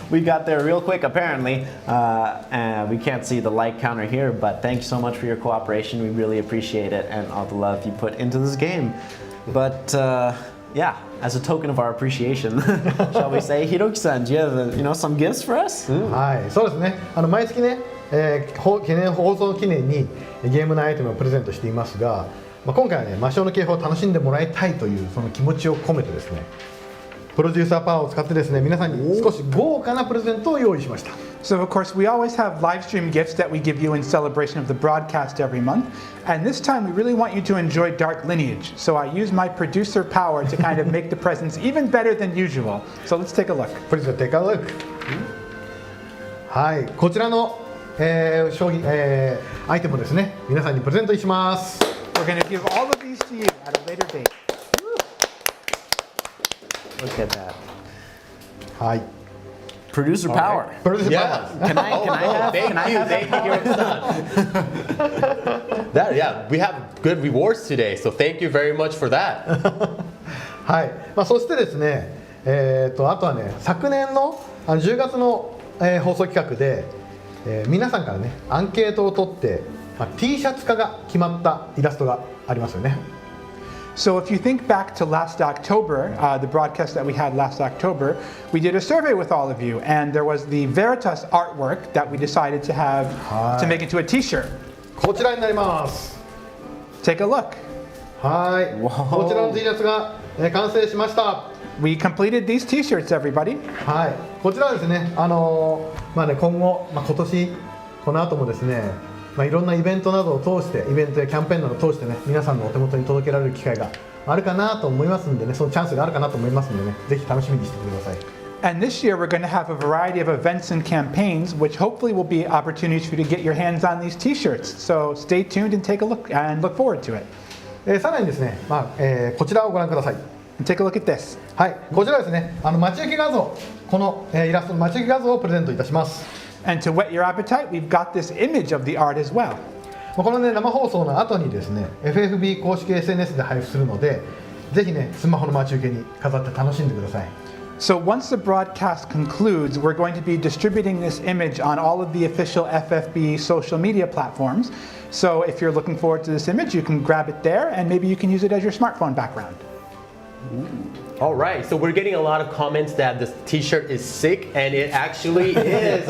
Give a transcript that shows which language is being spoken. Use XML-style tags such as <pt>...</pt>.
<en>We got there real quick, apparently. And we can't see the like counter here, but thank you so much for your cooperation. We really appreciate it and all the love you put into this game. But yeah, as a token of our appreciation, shall we say, Hiroki-san, do you have some gifts for us?</en> <ja>はい、そうですね。毎月ね、記念放送記念にゲームのアイテムをプレゼントしていますが、今回はね、魔性の警報を楽しんでもらいたいというその気持ちを込めてですね、プロデューサーパワーを使ってですね、皆さんに少し豪華なプレゼントを用意しました。</ja> <en>So of course we always have live stream gifts that we give you in celebration of the broadcast every month, and this time we really want you to enjoy Dark Lineage. So I use my producer power to kind of make the presents even better than usual. So let's take a look. Please take a look.</en> <ja>はい、こちらの、商品、アイテムをですね、皆さんにプレゼントします。</ja> <en>We're going to give all of these to you at a later date. Look at that.</en> <ja>はい。</ja> <en>Producer power. Producer Yeah. power. Can I Thank you, Hiroki-san. Yeah, we have good rewards today, so thank you very much for that.</en> <ja>はい。そしてですね、あとはね、昨年の10月の、放送企画で、皆さんからね、アンケートを取って、T シャツ化が決まったイラストがありますよね。</ja> <en>So if you think back to last October, the broadcast that we had last October, we did a survey with all of you, and there was the Veritas artwork that we decided to have to make into a T-shirt.</en> <ja>こちらになります。</ja> <en>Take a look.</en> <ja>はい。こちらの T シャツが、完成しました。</ja> <en>We completed these T-shirts, everybody.</en> <ja>はい。こちらはですね、今後、今年この後もですね。いろんなイベントなどを通して、イベントやキャンペーンなどを通してね、皆さんのお手元に届けられる機会があるかなと思いますんでね、そのチャンスがあるかなと思いますんでね、ぜひ楽しみにしてください。</ja> <en>And this year we're going to have a variety of events and campaigns, which hopefully will be opportunities for you to get your hands on these T-shirts. So stay tuned and take a look and look forward to it.</en> <ja>さらにですね、こちらをご覧ください。</ja> <en>Take a look at this.</en> <ja>はい、こちらですね、待ち受け画像、この、イラストの待ち受け画像をプレゼントいたします。</ja> <en>And to whet your appetite, we've got this image of the art as well.</en> <ja>このね、生放送の後にですね、FFBE 公式 SNS で配布するので、ぜひね、スマホの待ち受けに飾って楽しんでください。</ja> <en>So once the broadcast concludes, we're going to be distributing this image on all of the official FFBE social media platforms. So if you're looking forward to this image, you can grab it there, and maybe you can use it as your smartphone background. All right, so we're getting a lot of comments that this T-shirt is sick, and it actually is.</en>